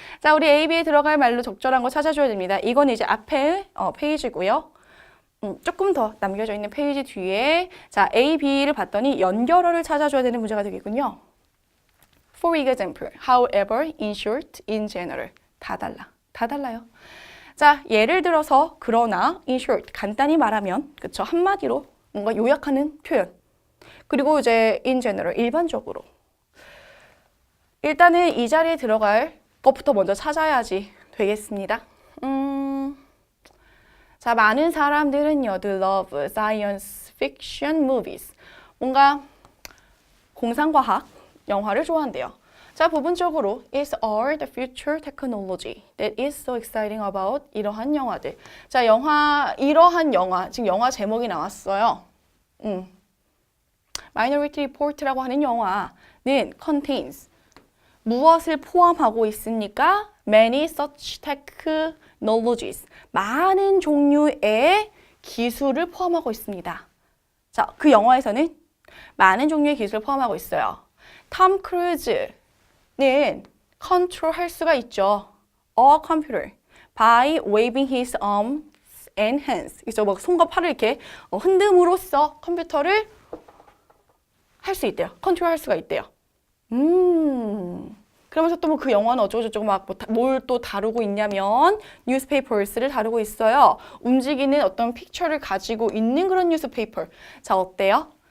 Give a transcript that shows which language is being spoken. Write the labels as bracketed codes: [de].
[ko] 자, 우리 A, B에 들어갈 말로 적절한 거 찾아줘야 됩니다. 이건 이제 앞에 페이지고요. 조금 더 남겨져 있는 페이지 뒤에 자, A, B를 봤더니 연결어를 찾아줘야 되는 문제가 되겠군요. [en] For example, however, in short, in general. [ko] 다 달라. 다 달라요. 자, 예를 들어서 그러나, in short, 간단히 말하면, 그쵸? 한마디로 뭔가 요약하는 표현. 그리고 이제 in general, 일반적으로. 일단은 이 자리에 들어갈 것부터 먼저 찾아야지 되겠습니다. 자, 많은 사람들은요, [en] they love science fiction movies. [ko] 뭔가 공상과학 영화를 좋아한대요. [en] 자, 부분적으로 is all the future technology that is so exciting about [ko] 이러한 영화들. 자, 이러한 영화, 지금 영화 제목이 나왔어요. Minority Report라고 하는 영화는 contains 무엇을 포함하고 있습니까? [en] Many such technologies. [ko] 많은 종류의 기술을 포함하고 있습니다. 자, 그 영화에서는 많은 종류의 기술을 포함하고 있어요. 톰 크루즈는 컨트롤할 수가 있죠. [en] A computer by waving his arms and hands. [ko] 그래서 막 손과 팔을 이렇게 흔듦으로써 컴퓨터를 할 수 있대요. 컨트롤할 수가 있대요. 그러면서 또 뭐 그 영화는 어쩌고저쩌고 막 뭘 또 다루고 있냐면 뉴스페이퍼스를 다루고 있어요. 움직이는 어떤 픽처를 가지고 있는 그런 뉴스페이퍼. 자, 어때요?